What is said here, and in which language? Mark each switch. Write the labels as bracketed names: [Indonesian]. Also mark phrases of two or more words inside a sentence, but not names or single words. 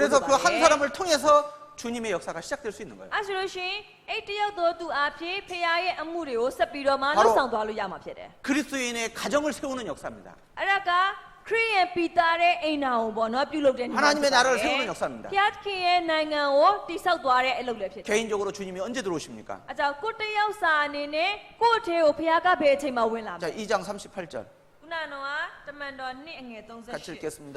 [Korean] 그래서 [Burmese] လို [Korean] 그 [Burmese] ပါတ [Korean] 한 [Burmese] ယ် [Korean] 사람을 통해서 주님의 역사가 시작될 수 있는 거예요. [Burmese] အဲ့ဆိုလို့ရှိရင်အဲ့တယောက်သောသူအဖြစ်ဖခင်ရဲ့အမှုတွေကိုဆက်ပြီးတော့မှ [Korean] 바로 [Burmese] လှုပ်ဆောင်သွားလို့ရမှာဖြစ်တယ် [Korean] 그리스도인의 가정을 세우는 역사입니다. [Burmese] အဲ့ဒါကခရစ်ယာန်ပိသားတဲ့အိမ်တော်ကိုပေါ့နော်ပြုလုပ်တဲ့နေရာ [Korean] 하나님의 나라를 세우는 역사입니다. [Burmese] ဖခင်ရဲ့နိုင်ငံကိုတည်ဆောက်သွားတဲ့အလုပ်လည်းဖြစ်တယ် [Korean] 개인적으로 주님이 언제 들어오십니까? [Burmese] အဲကြောင့်ကိုတယောက်စာအနေနဲ့ကိုယ့်အထဲကိုဖခင်ကဘယ်အချိန်မှဝင်လာမ [Korean] 자, [Burmese] လဲ [Korean] 2장 38절 [Burmese] ခုနကတော့တမန်တော်2အငယ် [Korean] 같이 38 읽겠습니다.